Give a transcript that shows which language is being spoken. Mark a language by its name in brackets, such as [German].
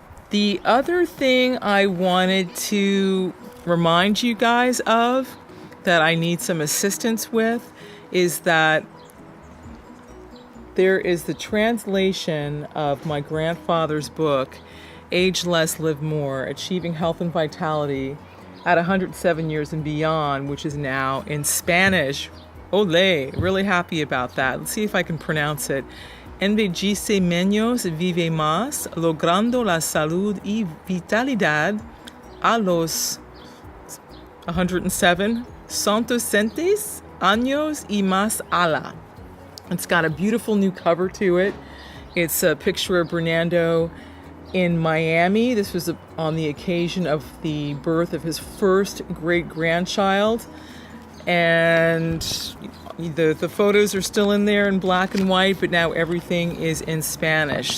[English] The other thing I wanted to remind you guys of that I need some assistance with is that there is the translation of my grandfather's book, Age Less, Live More, Achieving Health and Vitality at 107 Years and Beyond, which is now in Spanish. Ole, really happy about that. Let's see if I can pronounce it. [Spanish] Envejece menos, vive más, logrando la salud y vitalidad a los 107 100 años y más ala. [English] It's got a beautiful new cover to it. It's a picture of Bernardo in Miami. This was on the occasion of the birth of his first great-grandchild. And the photos are still in there in black and white, but now everything is in Spanish.